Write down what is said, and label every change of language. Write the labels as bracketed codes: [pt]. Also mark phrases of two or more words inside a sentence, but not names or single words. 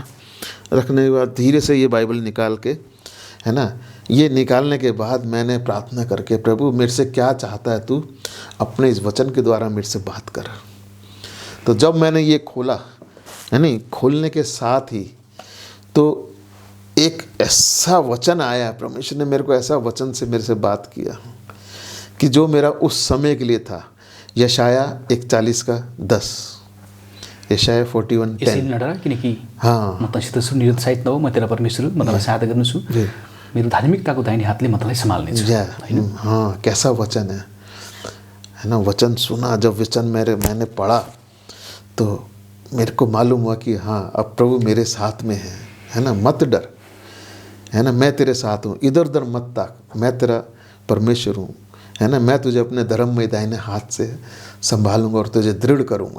[hi] रखने के बाद धीरे से ये बाइबल निकाल के, है ना, ये निकालने के बाद मैंने प्रार्थना करके, प्रभु मेरे से क्या चाहता है तू, अपने इस वचन के द्वारा मेरे से बात कर। तो जब मैंने ये खोला, है नहीं, खोलने के साथ ही तो एक ऐसा वचन आया, परमेश्वर ने मेरे को ऐसा वचन से मेरे से बात किया कि जो मेरा उस समय के लिए था। यशाया 41:10, यशाया 41:10। [ne] यसरी नडरा, किनकि [hi] हाँ, [ne] म तँसित छु, निरुत्साहित नहो, म तेरा परमेश्वर हुँ, म तँलाई सहायता गर्नेछु, मेरो धार्मिकताको दाहिने हातले म तँलाई सम्हाल्नेछु। [hi] हाँ, कैसा वचन है ना। वचन सुना, जब वचन मैंने पढ़ा तो मेरे को मालूम हुआ कि हाँ, अब प्रभु मेरे साथ में है ना, मत डर, है ना, मैं तेरे साथ हूँ, इधर उधर मत ताक, मैं तेरा परमेश्वर हूँ, है ना, मैं तुझे अपने धर्म में दाहिने हाथ से संभालूंगा और तुझे दृढ़ करूँगा।